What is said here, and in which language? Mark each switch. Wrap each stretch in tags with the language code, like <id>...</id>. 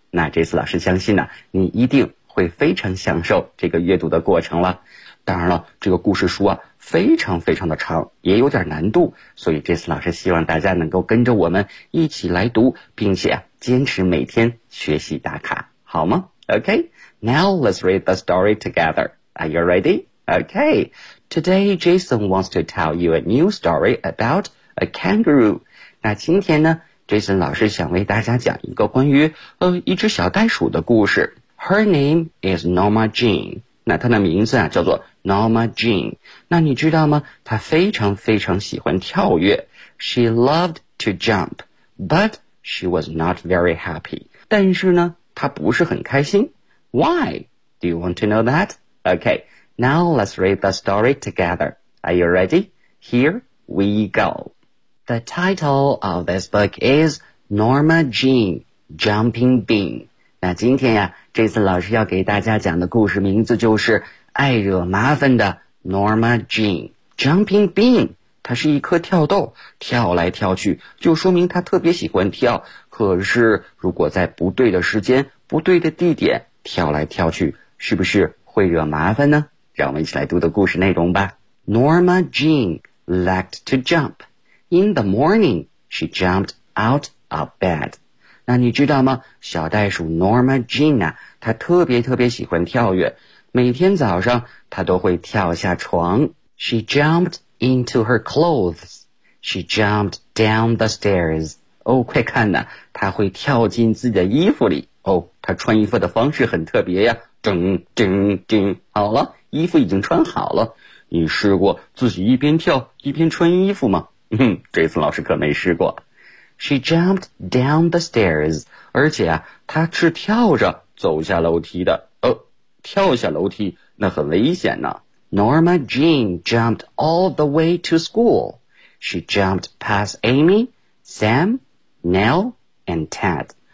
<zh>那这次老师相信呢，你一定会非常享受这个阅读的过程了。当然了，这个故事书啊，非常非常的长，也有点难度，所以这次老师希望大家能够跟着我们一起来读，并且啊，坚持每天学习打卡，好吗？</zh> <en>OK, now let's read the story together. Are you ready? Okay, today Jason wants to tell you a new story about a kangaroo.</en> <zh>那今天呢 ,Jason 老师想为大家讲一个关于一只小袋鼠的故事。</zh> <en>Her name is Norma Jean.</en> <zh>那她的名字啊叫做</zh> <en>Norma Jean.</en> <zh>那你知道吗，她非常非常喜欢跳跃。</zh> <en>She loved to jump, but she was not very happy.</en> <zh>但是呢她不是很开心。</zh> <en>Why? Do you want to know that? Okay. Now let's read the story together. Are you ready? Here we go. The title of this book is Norma Jean, Jumping Bean.</en> <zh>那今天呀，这次老师要给大家讲的故事名字就是爱惹麻烦的 Norma Jean, Jumping Bean. 它是一颗跳豆，跳来跳去，就说明它特别喜欢跳。可是如果在不对的时间，不对的地点，跳来跳去，是不是会惹麻烦呢？让我们一起来读的故事内容吧。</zh> <en>Norma Jean liked to jump. In the morning, she jumped out of bed.</en> <zh>那你知道吗？小袋鼠 Norma Jean 啊，她特别特别喜欢跳跃。每天早上，她都会跳下床。</zh> <en>She jumped into her clothes. She jumped down the stairs.</en> <zh>哦，快看呐，她会跳进自己的衣服里。哦，她穿衣服的方式很特别呀。叮叮叮，好了，衣服已经穿好了。你试过自己一边跳一边穿衣服吗？这次老师可没试过。</zh> <en>She jumped down the stairs.</en> <zh>而且啊，她是跳着走下楼梯的。哦，跳下楼梯那很危险呢。</zh> <en>Norma Jean jumped all the way to school. She jumped past Amy, Sam, Nell, and Ted.</en>